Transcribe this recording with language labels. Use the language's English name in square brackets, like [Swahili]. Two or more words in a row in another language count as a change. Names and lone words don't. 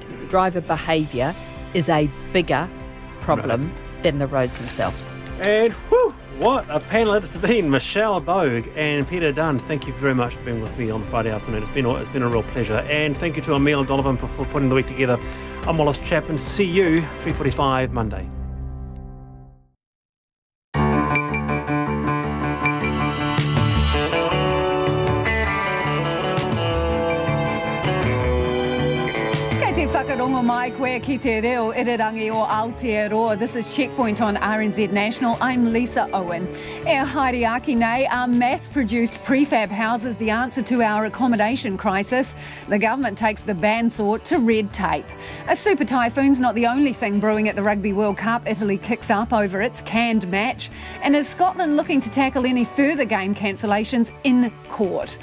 [English] Driver behaviour is a bigger problem than the roads themselves. And what a panel it's been. Michelle Bogue and Peter Dunn, thank you very much for being with me on Friday afternoon. It's been a real pleasure. And thank you to Emile Donovan for putting the week together. I'm Wallace Chapman. See you 3:45 Monday. [Māori] Whakarongo mai koe ki te reo irirangi o Aotearoa. [English] This is Checkpoint on RNZ National. I'm Lisa Owen. [Māori] E haere nei, [English] are mass-produced prefab houses the answer to our accommodation crisis? The government takes the bandsaw to red tape. A super typhoon's not the only thing brewing at the Rugby World Cup. Italy kicks up over its canned match. And is Scotland looking to tackle any further game cancellations in court?